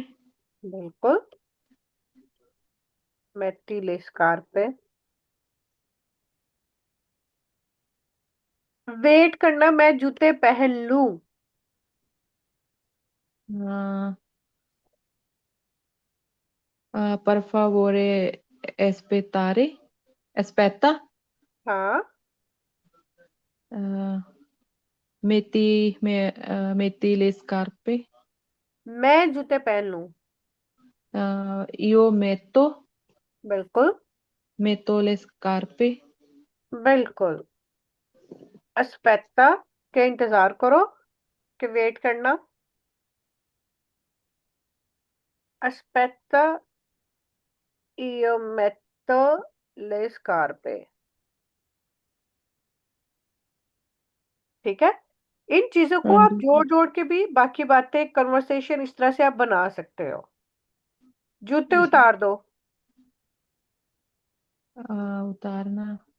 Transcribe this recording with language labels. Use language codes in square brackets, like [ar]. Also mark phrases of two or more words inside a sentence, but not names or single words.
[it] बिल्कुल। metti le scarpe. [hi] वेट करना, मैं जूते पहन लूं। [it] पर favore aspettare, aspetta, [hi] हाँ। [it] uh, metti le scarpe, [hi] मैं जूते पहन लूं। io बिल्कुल। [it] metto le scarpe। [hi] बिल्कुल। अस्पेक्टा के इंतजार करो, के वेट करना। [it] अस्पेक्टा io metto le scarpe। [hi] ठीक है। इन चीजों को हाँ आप जी। जोड़ जोड़ के भी बाकी बातें कन्वर्सेशन इस तरह से आप बना सकते हो। जूते जी। उतार दो। उतारना।